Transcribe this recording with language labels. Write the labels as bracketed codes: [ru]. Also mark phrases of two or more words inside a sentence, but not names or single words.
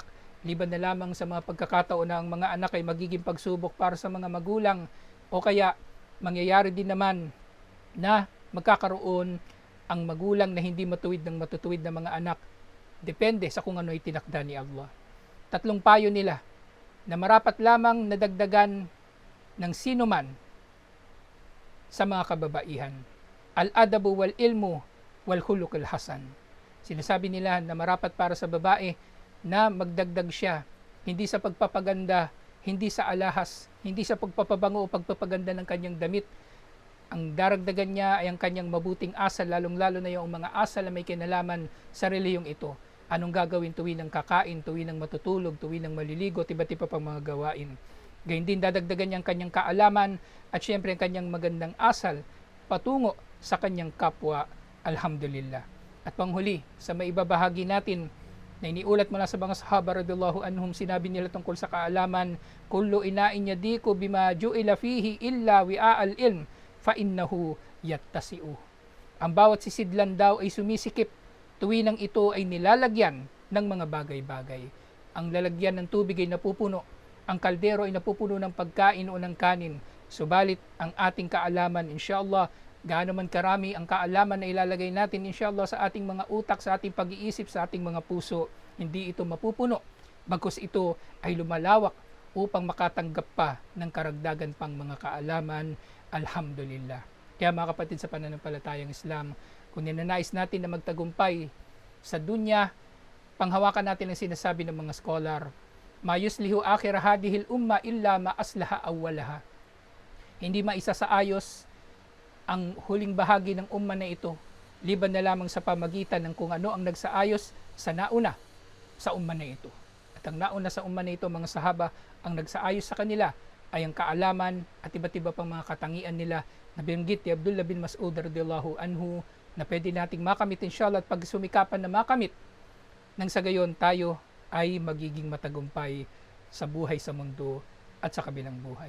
[tl] Liban na lamang sa mga pagkakataon na ang mga anak ay magiging pagsubok para sa mga magulang o kaya mangyayari din naman na magkakaroon ang magulang na hindi matuwid ng matutuwid na mga anak. Depende sa kung ano ay tinakda ni Allah. 3 payo nila na marapat lamang nadagdagan ng sino man sa mga kababaihan. [ar] الأدب والعلم والخلق الحسن. [tl] Sinasabi nila na marapat para sa babae na magdagdag siya, hindi sa pagpapaganda, hindi sa alahas, hindi sa pagpapabango o pagpapaganda ng kanyang damit. Ang daragdagan niya ay ang kanyang mabuting asal, lalong-lalo na yung mga asal na may kinalaman sa reliyong ito. Anong gagawin tuwing ng kakain, tuwing ng matutulog, tuwing ng maliligo, iba't iba pang mga gawain. Gayun din dadagdagan niya ang kanyang kaalaman at syempre ang kanyang magandang asal patungo sa kanyang kapwa. Alhamdulillah. At panghuli, sa maibabahagi natin na iniulat mula sa mga sahaba [ar] رضي الله عنهم, [tl] sinabi nila tungkol sa kaalaman, [ar] كل إناء يضيق بما جعل فيه إلا وعاء العلم فإنه يتسع. [tl] Ang bawat sisidlan daw ay sumisikip tuwing ito ay nilalagyan ng mga bagay-bagay. Ang lalagyan ng tubig ay napupuno, ang kaldero ay napupuno ng pagkain o ng kanin. Subalit ang ating kaalaman, inshallah, gaano man karami ang kaalaman na ilalagay natin, inshallah, sa ating mga utak, sa ating pag-iisip, sa ating mga puso, hindi ito mapupuno. Bagkus ito ay lumalawak upang makatanggap pa ng karagdagan pang mga kaalaman. Alhamdulillah. Kaya mga kapatid sa pananampalatayang Islam, kung ninanais natin na magtagumpay sa dunya, panghawakan natin ang sinasabi ng mga scholar, [ar] ما يصلح آخر هذه الأمة إلا ما أصلح أولها. [tl] Hindi maisasaayos ang huling bahagi ng umma na ito, liban na lamang sa pamagitan ng kung ano ang nagsaayos sa nauna sa umma na ito. At ang nauna sa umma na ito, mga sahaba, ang nagsaayos sa kanila ay ang kaalaman at iba't iba pang mga katangian nila na binanggit ni Abdullah bin Mas'ud [ar] رضي الله عنه [tl] na pwede nating makamit inshallah, at pag sumikapan na makamit, nang sa gayon tayo ay magiging matagumpay sa buhay sa mundo at sa kabilang buhay.